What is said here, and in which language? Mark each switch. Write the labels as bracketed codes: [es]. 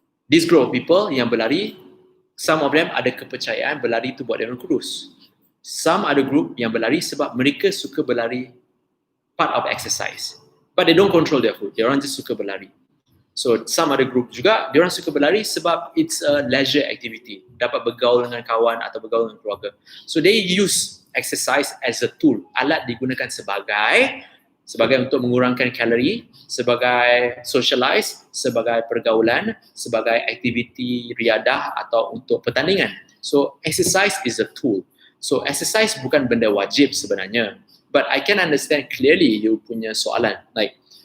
[en] This group of people [ms] yang berlari, [en] some of them [ms] ada kepercayaan berlari tu buat dia orang kurus. Some ada group yang berlari sebab mereka suka berlari [en] part of exercise. But they don't control their food, [ms] dia orang just suka berlari. So some ada group juga, dia orang suka berlari sebab [en] it's a leisure activity. [ms] Dapat bergaul dengan kawan atau bergaul dengan keluarga. [en] So they use exercise as a tool. [ms] Alat digunakan sebagai untuk mengurangkan kalori, sebagai socialize, sebagai pergaulan, sebagai aktiviti riadah atau untuk pertandingan. [en] So exercise is a tool. So exercise [ms] bukan benda wajib sebenarnya. [en] But I can understand clearly [ms] you punya soalan. [en] Like,